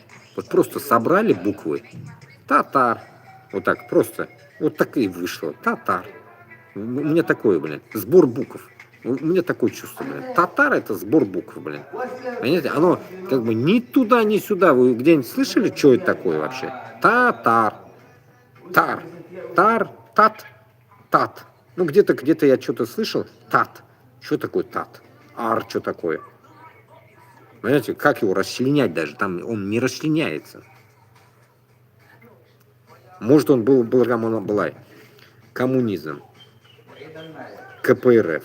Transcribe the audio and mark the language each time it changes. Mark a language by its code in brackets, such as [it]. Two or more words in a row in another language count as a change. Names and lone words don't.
[ru] Вот просто собрали буквы. Татар. Вот так, просто. Вот так и вышло. Татар. У меня такое, блин, сбор букв. У меня такое чувство, блин. Татар это сбор букв, блин. Понимаете, оно как бы ни туда, ни сюда. Вы где-нибудь слышали, что это такое вообще? Татар. Тар. Тар. Тат. Тат. Ну, где-то я что-то слышал. Тат. Что такое тат? Ар, что такое? Понимаете, как его расчленять даже? Там он не расчленяется. Может, он был Рамон Аблай. Коммунизм. КПРФ.